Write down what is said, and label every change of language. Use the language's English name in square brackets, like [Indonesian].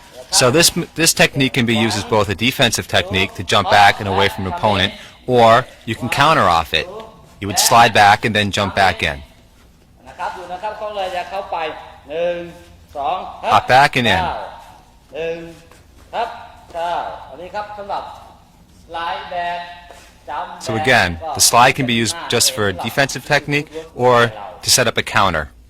[English] So this technique can be used as both a defensive technique to jump back and away from an opponent, or you can counter off it. You would slide back and then jump back in. [Thai] นะครับดูนะครับเขาเลยจะเข้าไป1 2 [English] Hop back and in. [Thai] 1ครับ9อันนี้ครับสำหรับสไลด์แบ็คจัมป์ [English] So again, the slide can be used just for a defensive technique or to set up a counter.